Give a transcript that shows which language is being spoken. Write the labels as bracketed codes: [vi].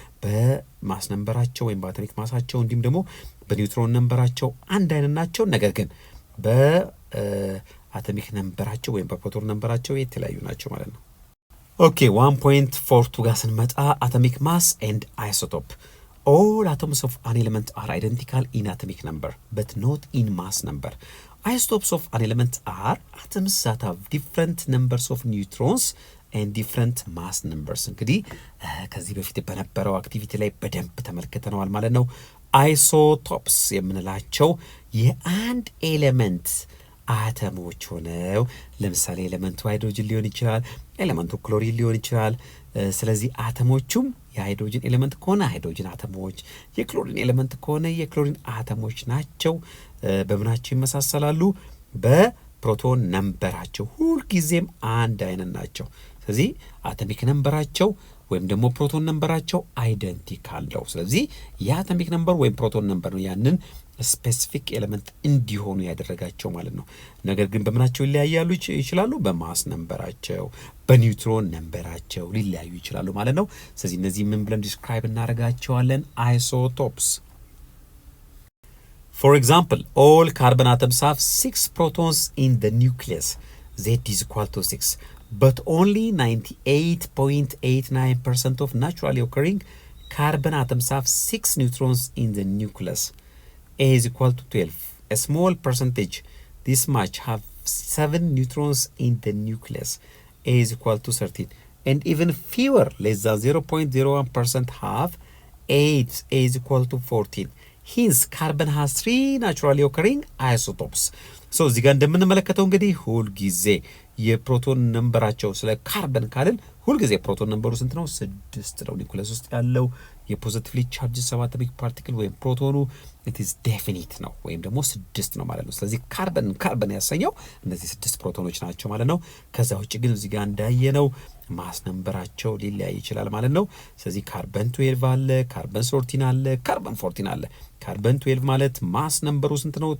[am] በማስ ነምበራቸው ወይም በአቶሚክ ማሳቸው እንዲሁም ደግሞ በኒውትሮን ነምበራቸው አንድ አይነት ናቸው። ነገር ግን በአቶሚክ ነምበራቸው ወይም በፕሮቶን ነምበራቸው የተለያዩ ናቸው ማለት ነው። ኦኬ 1.42 ጋር ስንመጣ አቶሚክ ማስ ኤንድ አይሶቶፕ። [en] all atoms of an element are identical in atomic number but not in mass number. Isotopes of an element are atoms that have different numbers of neutrons and different mass numbers. [am] እንግዲህ ከዚህ በፊት በነበረው አክቲቪቲ ላይ በደንብ ተመልክተናል ማለት ነው። አይሶቶፕስ የምንላቸው የአንድ ኤሌመንት አተሞች ሆነው ለምሳሌ ኤሌመንቱ ሃይድሮጅን ሊሆን ይችላል፣ ኤሌመንቱ ክሎሪን ሊሆን ይችላል። ስለዚህ አተሞቹም የሃይድሮጅን ኤሌመንት ከሆነ ሃይድሮጅን አተሞች፣ የክሎሪን ኤሌመንት ከሆነ የክሎሪን አተሞች ናቸው። በምናቸው ይመሳሰላሉ? በፕሮቶን ነምበራቸው ሁልጊዜም አንድ አይነት ናቸው። ስለዚህ አቶሚክ ነምበራቸው ወይም ደግሞ ፕሮቶን ነምበራቸው አይደንቲካል ነው። ስለዚህ የአቶሚክ ነምበር ወይም ፕሮቶን ነምበር ነው ያንን ስፔሲፊክ ኤሌመንት እንዲሆኑ ያደረጋቸው ማለት ነው። ነገር ግን በምናቸው ሊለያያሉ ይችላሉ? በማስ ነምበራቸው፣ በኒውትሮን ነምበራቸው ሊለያዩ ይችላሉ ማለት ነው። ስለዚህ እነዚህ ምን ብለን ዲስክራይብ እናደርጋቸዋለን? [en] አይሶቶፕስ። For example, all carbon atoms have 6 protons in the nucleus. Z is equal to 6. But only 98.89% of naturally occurring carbon atoms have 6 neutrons in the nucleus. A is equal to 12. A small percentage, this much, have 7 neutrons in the nucleus. A is equal to 13. And even fewer, less than 0.01%, have 8. A is equal to 14. Hence, carbon has 3 naturally occurring isotopes. [am] So, እዚህ ጋር እንደምንመለከተው እንግዲህ ሁልጊዜ የፕሮቶን ነምበራቸው ስለ ካርበን ካልን ሁልጊዜ ፕሮቶን ነምበሩ ስንት ነው? 6 ነው። ኒውክለስ ውስጥ ያለው የፖዚቲቭሊ ቻርጅ ሰባቶሚክ ፓርቲክል ወይም ፕሮቶኑ [en] it is definite [am] ነው ወይም ደግሞ 6 ነው ማለት ነው። ስለዚህ ካርበን ያሰኘው እነዚህ 6 ፕሮቶኖች ናቸው ማለት ነው። ከዛ ውጭ ግን እዚህ ጋር እንዳየነው ማስ ነምበራቸው ሊለያይ ይችላል ማለት ነው። ስለዚህ ካርበን 12 አለ፣ ካርበን 14 አለ፣ ካርበን 14 አለ። ካርበን 12 ማለት ማስ ነምበሩ ስንት ነው?